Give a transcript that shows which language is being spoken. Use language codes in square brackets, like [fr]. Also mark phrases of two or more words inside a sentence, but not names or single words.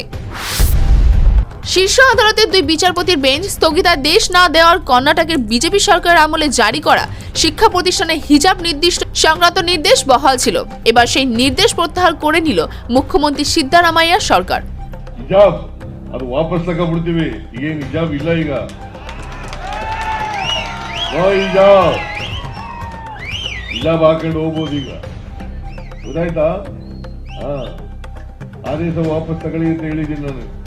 [bn] শীর্ষ আদালতের 2 বিচারপতির বেঞ্চ স্থগিতাদেশ না দেওয়ার কর্ণাটকের বিজেপি সরকারের আমলে জারি করা শিক্ষা প্রতিষ্ঠানে হিজাব নির্দিষ্ট সংক্রান্ত নির্দেশ বহাল ছিল। এবার সেই নির্দেশ প্রত্যাহার করে নিল মুখ্যমন্ত্রী সিদ্দারামাইয়া সরকার। [kn] হিজাব ಅದು ವಾಪಸ್ ತಗೊಂಡ್ಬಿಡ್ತೀವಿ, ಏನು ಹಿಜಾಬ್ ಇಲ್ಲ ಈಗ, ಹಿಜಾಬ್ ಹಾಕೊಂಡು ಹೋಗ್ಬೋದು ಈಗ, ಗೊತ್ತಾಯ್ತಾ? ಆದೇಶ ವಾಪಸ್ ತಗೊಳ್ಳಿ ಅಂತ ಹೇಳಿದ್ದೀನಿ ನಾನು.